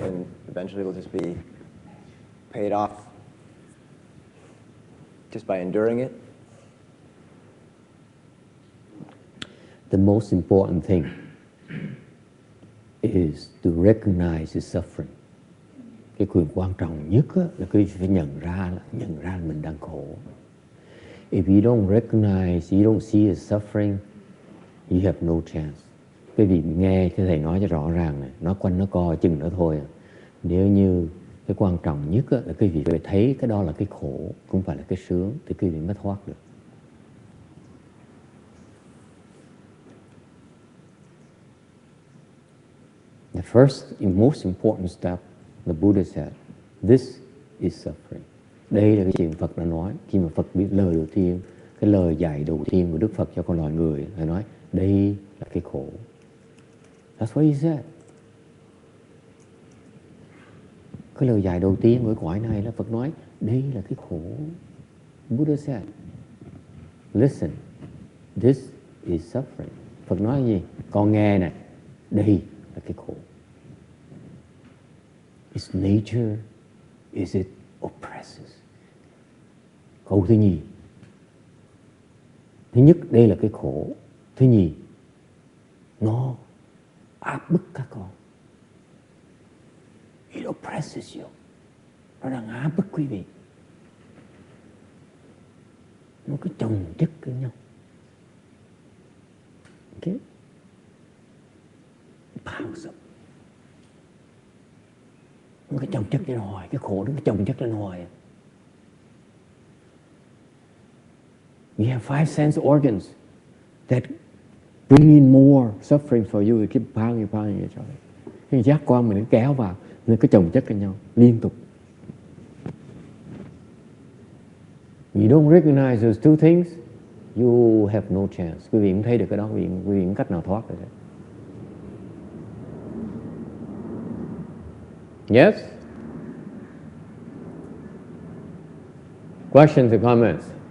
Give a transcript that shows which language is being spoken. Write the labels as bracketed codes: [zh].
[en] And eventually it'll just be paid off just by enduring it. The most important thing is to recognize the suffering. [vi] Cái quyền quan trọng nhất là quý vị phải nhận ra là mình đang khổ. [en] If you don't recognize, you don't see the suffering, you have no chance. [vi] Quý vị nghe cái thầy nói cho rõ ràng này, nó quanh nó co chừng nữa thôi. Nếu như cái quan trọng nhất là quý vị phải thấy cái đó là cái khổ, không phải là cái sướng, thì quý vị mới thoát được. [en] The first and most important step, the Buddha said, this is suffering. [vi] Đây là cái chuyện Phật đã nói. Khi mà Phật biết lời đầu tiên, cái lời dạy đầu tiên của Đức Phật cho con loài người, Ngài nói, đây là cái khổ. [en] That's what he said. [vi] Cái lời dạy đầu tiên của cõi này là Phật nói, đây là cái khổ. [en] Buddha said, listen, this is suffering. [vi] Phật nói gì? Con nghe này, đây là cái khổ. [en] Its nature is it oppresses. [vi] Câu thứ nhì. Thứ nhất, đây là cái khổ. Thứ nhì, nó áp bức các con. [en] It oppresses you. [vi] Nó đang áp bức quý vị. Nó cứ chồng chất với nhau. [en] Okay? Piles up. [vi] Nó cứ chồng chất lên hoài. Cái khổ nó cứ chồng chất lên hoài. [en] You have 5 sense organs that bring in more suffering for you. Keep piling each other. [vi] Cái giác quan mình nó kéo vào, nó cứ chồng chất lên nhau liên tục. [en] You don't recognize those two things, you have no chance. [vi] Quý vị cũng thấy được cái đó, quý vị không cách nào thoát được. [en] Yes? Questions or comments?